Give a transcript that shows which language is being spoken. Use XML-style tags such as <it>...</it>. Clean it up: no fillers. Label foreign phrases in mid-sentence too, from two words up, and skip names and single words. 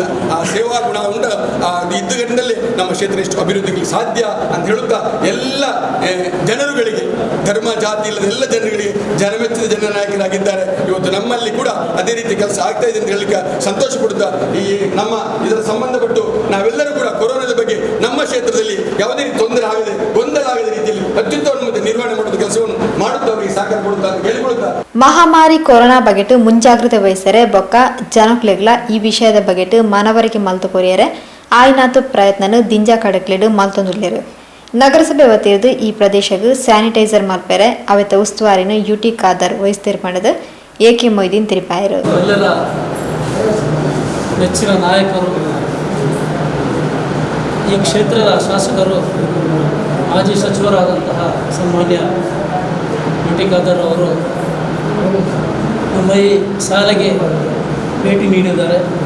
<kn>ಆ ಸೇವಾ ಗುಣ ಉಂಟ ಇದ್ದುಗಟ್ಟಿನಲ್ಲಿ ನಮ್ಮ ಕ್ಷೇತ್ರ ಎಷ್ಟು ಅಭಿವೃದ್ಧಿಗೆ ಸಾಧ್ಯ ಅಂತ ಹೇಳುತ್ತಾ, ಎಲ್ಲ ಜನರುಗಳಿಗೆ, ಧರ್ಮ ಜಾತಿ ಇಲ್ಲದ ಎಲ್ಲ ಜನರುಗಳಿಗೆ ಜನಮೆಚ್ಚಿದ ಜನನಾಯಕರಾಗಿದ್ದಾರೆ. ಇವತ್ತು ನಮ್ಮಲ್ಲಿ ಕೂಡ ಅದೇ ರೀತಿ ಕೆಲಸ ಆಗ್ತಾ ಇದೆ ಅಂತ ಹೇಳಲಿಕ್ಕೆ ಸಂತೋಷ ಪಡುತ್ತಾ, ಈ ನಮ್ಮ ಇದರ ಸಂಬಂಧಪಟ್ಟು ನಾವೆಲ್ಲರೂ ಕೂಡ ಕೊರೋನಾದ ಬಗ್ಗೆ ನಮ್ಮ ಕ್ಷೇತ್ರದಲ್ಲಿ ಯಾವುದೇ ರೀತಿ ತೊಂದರೆ ಆಗದೆ, ಗೊಂದಲ ಆಗದ ರೀತಿಯಲ್ಲಿ ಅತ್ಯುತ್ತಮ ನಿರ್ವಹಣೆ ಮಾಡುವ ಕೆಲಸವನ್ನು ಮಾಡುತ್ತಾ ಅವರಿಗೆ ಸಹಕಾರ ಕೊಡುತ್ತಾ ಹೇಳಿಕೊಳ್ಳುತ್ತಾ,</kn> <tcy>ಮಹಾಮಾರಿ ಕೊರೋನಾ ಬಗೆಟ್ ಮುಂಜಾಗ್ರತೆ ವಹಿಸರೆ ಬೊಕ್ಕ ಜನಕ್ಲೆಗ್ಲ ಈ ವಿಷಯದ ಬಗೆಟ್ ಮನವರಿಕೆ ಮಲ್ತು ಕೊರಿಯರೆ ಆಯ್ನಾತು ಪ್ರಯತ್ನನು ದಿಂಜಾ ಕಡಕ್ಲೆಡ್ ಮಲ್ತೊಂದುಲ್ಲೆರು. ನಗರಸಭೆ ವತಿಯದು ಈ ಪ್ರದೇಶಕ್ಕೆ ಸ್ಯಾನಿಟೈಸರ್ ಮಲ್ಪೆರೆ ಅವೆತ ಉಸ್ತುವಾರಿನ ಯು ಟಿ ಖಾದರ್ ವಹಿಸ್ತಿರ್ಪಣದು AK ಮೊಯ್ದೀನ್ ತಿರುಪಾಯರು.</tcy> <kn>ಎಲ್ಲರ ನೆಚ್ಚಿನ ನಾಯಕರು, ಈ ಕ್ಷೇತ್ರದ ಶಾಸಕರು, ಮಾಜಿ ಸಚಿವರಾದಂತಹ ಸನ್ಮಾನ್ಯ ಯು ಟಿ ಖಾದರ್ ಅವರು ನಮ್ಮ ಈ ಶಾಲೆಗೆ ಭೇಟಿ ನೀಡಿದ್ದಾರೆ.</kn>